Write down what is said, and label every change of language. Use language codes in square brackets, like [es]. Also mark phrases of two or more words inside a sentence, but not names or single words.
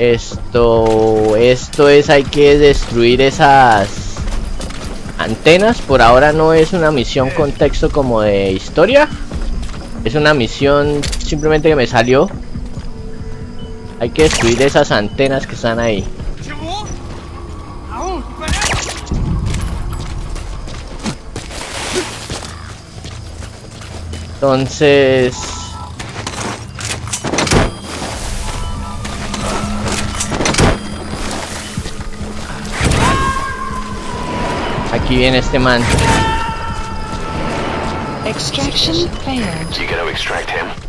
[es] Esto es, hay que destruir esas antenas. Por ahora no es una misión con texto como de historia. Es una misión simplemente que me salió. Hay que destruir esas antenas que están ahí. [ru] Чего? Ау, в порядке? [es] Entonces... aquí viene este man. [en] Extraction failed. You gonna extract him?